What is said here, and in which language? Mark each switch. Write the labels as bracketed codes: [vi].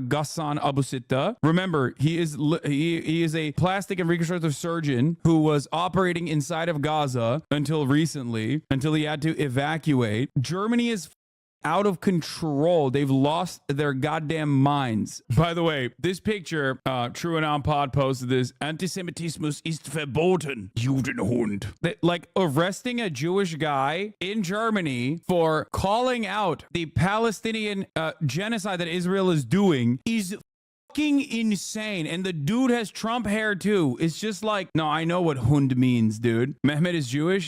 [en] Ghassan Abu Sitta. Remember, he is a plastic and reconstructive surgeon who was operating inside of Gaza until recently, until he had to evacuate. Germany is out of control. They've lost their goddamn minds. By the way, this picture, True and On Pod posted this. [de] Antisemitismus ist verboten, Judenhund. [en] Like arresting a Jewish guy in Germany for calling out the Palestinian genocide that Israel is doing is fucking insane. And the dude has Trump hair too. It's just like, no, I know what Hund means, dude. Mehmet is Jewish.